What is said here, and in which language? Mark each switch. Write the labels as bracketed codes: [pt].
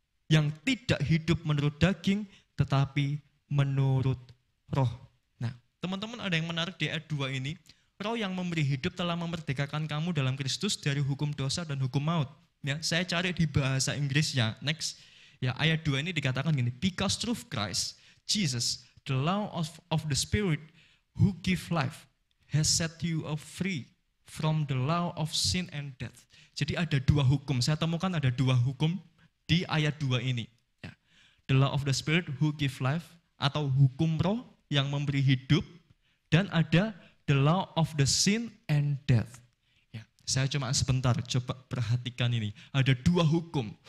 [id] Yang tidak hidup menurut daging, tetapi menurut roh. Nah, teman-teman ada yang menarik di ayat 2 ini. Roh yang memberi hidup telah memerdekakan kamu dalam Kristus dari hukum dosa dan hukum maut. Ya, saya cari di bahasa Inggrisnya. Next. Ya, ayat 2 ini dikatakan gini. [en] Because through Christ, Jesus, the law of the Spirit who give life, has set you free from the law of sin and death. [id] Jadi ada dua hukum. Saya temukan ada dua hukum di ayat 2 ini. [en] The law of the Spirit who give life, [id] atau hukum roh yang memberi hidup, dan ada [en] the law of the sin and death. [id] Ya, saya cuma sebentar, coba perhatikan ini. Ada dua hukum.